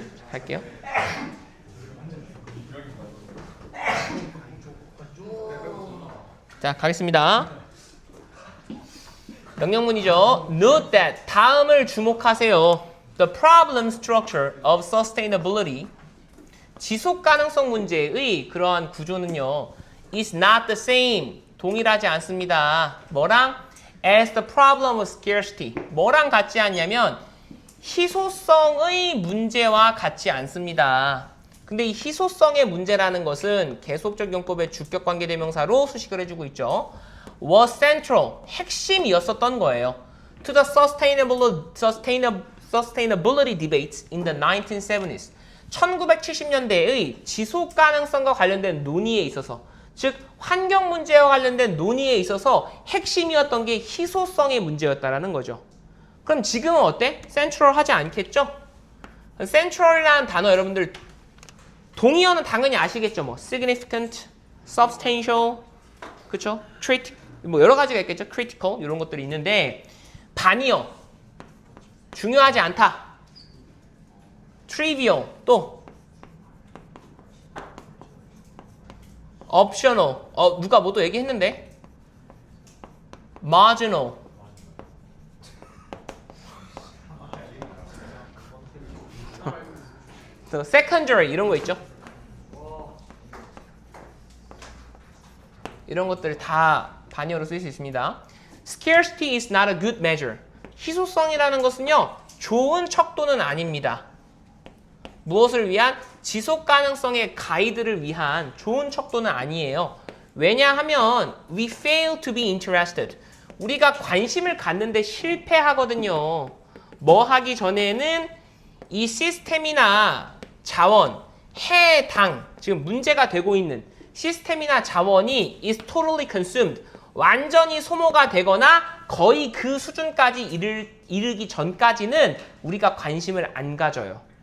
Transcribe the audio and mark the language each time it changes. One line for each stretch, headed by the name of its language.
Korean: 할게요. 자, 가겠습니다. 명령문이죠.
English: Note that,
Korean: 다음을 주목하세요.
English: The problem structure of sustainability,
Korean: 지속 가능성 문제의 그러한 구조는요,
English: is not the same,
Korean: 동일하지 않습니다. 뭐랑?
English: As the problem of scarcity,
Korean: 뭐랑 같지 않냐면 희소성의 문제와 같지 않습니다. 근데 이 희소성의 문제라는 것은 계속적 용법의 주격관계 대명사로 수식을 해주고 있죠.
English: Was central,
Korean: 핵심이었었던 거예요.
English: To the sustainability debates in the 1970s.
Korean: 1970년대의 지속 가능성과 관련된 논의에 있어서, 즉 환경 문제와 관련된 논의에 있어서 핵심이었던 게 희소성의 문제였다라는 거죠. 그럼 지금은 어때? central 하지 않겠죠? central이라는 단어 여러분들 동의어는 당연히 아시겠죠? 뭐 significant, substantial, 그렇죠? 뭐 여러 가지가 있겠죠? critical 이런 것들이 있는데, 반의어 중요하지 않다, trivial, 또 optional, 누가 뭐 또 얘기했는데, marginal, 또 secondary 이런 거 있죠? 이런 것들 다 반의어로 쓰일 수 있습니다.
English: Scarcity is not a good measure.
Korean: 희소성이라는 것은요, 좋은 척도는 아닙니다. 무엇을 위한? 지속 가능성의 가이드를 위한 좋은 척도는 아니에요. 왜냐하면
English: we fail to be interested.
Korean: 우리가 관심을 갖는데 실패하거든요. 뭐 하기 전에는 이 시스템이나 자원, 해당, 지금 문제가 되고 있는 시스템이나 자원이
English: is totally consumed,
Korean: 완전히 소모가 되거나 거의 그 수준까지 이르기 전까지는 우리가 관심을 안 가져요.